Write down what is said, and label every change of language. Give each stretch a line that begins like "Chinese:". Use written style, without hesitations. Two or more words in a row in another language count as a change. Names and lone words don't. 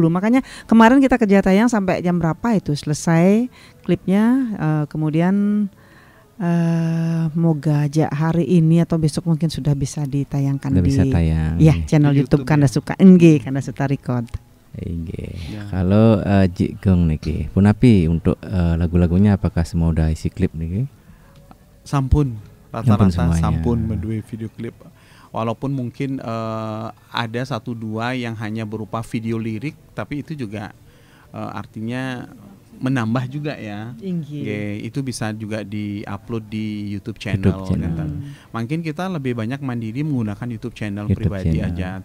Indonesian: Makanya kemarin kita kejar tayang sampai jam berapa itu selesai klipnya, kemudian moga aja hari ini atau besok mungkin sudah bisa ditayangkan di channel YouTube Kanda Suka Kanda Suta Record. Kalau Jigong
Balinese: niki punapi
Indonesian: untuk lagu-lagunya apakah semua udah isi klip niki? Sampun Rata-rata semuanya.
Balinese: sampun mendue
Indonesian: video klip. Walaupun mungkin ada 1-2 yang hanya berupa video lirik, tapi itu juga artinya menambah juga ya. Oke, itu bisa juga di-upload di YouTube channel. Mungkin kita lebih banyak mandiri menggunakan YouTube channel pribadi aja.